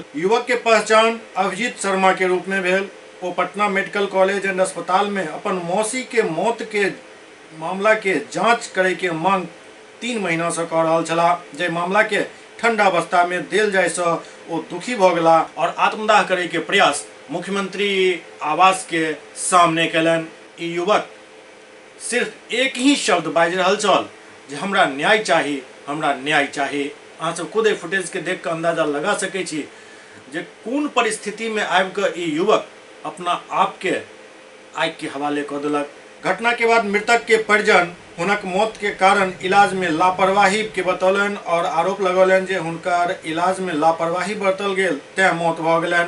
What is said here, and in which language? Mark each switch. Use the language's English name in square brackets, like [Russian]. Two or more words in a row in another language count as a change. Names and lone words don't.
[Maithili] युवक के पहचान अभिजीत शर्मा के रूप में भेल। वो पटना मेडिकल कॉलेज एंड अस्पताल में अपन मौसी के मौत के मामला के जांच करे के मांग 3 महीना से कर रहल छला। जे मामला के ठंडा अवस्था में देल जाय से वो दुखी भ गेला और आत्मदाह करे के प्रयास मुख्यमंत्री आवास के सामने कलन। युवक सिर्फ एक ही शब्द बाजि रहल छल जे हमरा न्याय चाही, हमरा न्याय चाही। अहाँ सब खुद फुटेज के देख कर अंदाजा लगा सकै छी जे कोन परिस्थिति में आबि कऽ युवक अपना आप के आग के हवाले कऽ देलक। घटना के बाद मृतक के परिजन हुनक मौत के कारण इलाज में लापरवाही के बतौलन और आरोप लगौलन जे हुनकर इलाज में लापरवाही बरतल गेल तैं मौत भ गेलन।